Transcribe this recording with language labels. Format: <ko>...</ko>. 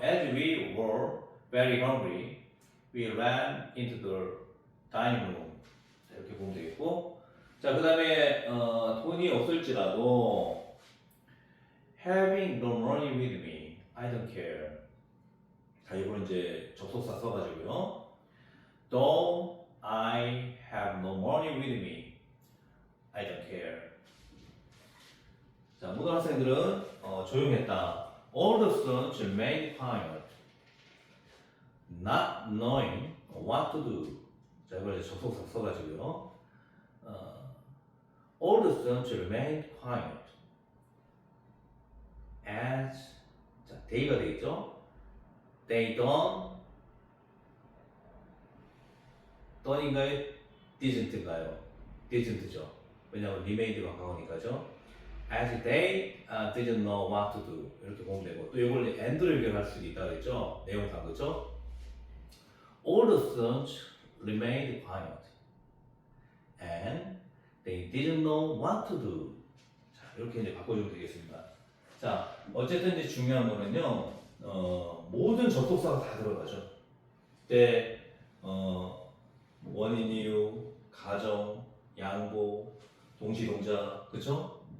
<en>As we were very hungry, we ran into the dining room.</en> <ko>자, 이렇게 보면 되겠고. 자, 그 다음에 돈이 없을지라도</ko> <en>having no money with me, I don't care.</en> <ko>자, 이거는 이제 접속사 써가지고요.</ko> <en>Though I have no money with me, I don't care.</en> <ko>자, 모든 학생들은 조용했다.</ko> <en>All the students remained quiet, not knowing what to do.</en> <ko>자, 이걸 이제 접속사 써가지고요.</ko> <en>All the students remained quiet as 자, they가</en> <ko>되겠죠?</ko> <en>They done인가요?</en> <ko>didn't인가요? didn't죠. 왜냐하면 remained가 가까우니까죠.</ko> <en>As they didn't know what to do</en> <ko>이렇게 보면 되고 또 이걸 and를 연결할 수도 있다 그랬죠. 내용상 그죠?</ko> <en>All the students remained quiet and they didn't know what to do.</en> <ko>자 이렇게 이제 바꿔주면 되겠습니다. 자 어쨌든 이제 중요한 거는요. 모든 접속사가 다 들어가죠. 그때 원인 이유, 가정, 양보, 동시동작 그쵸?</ko>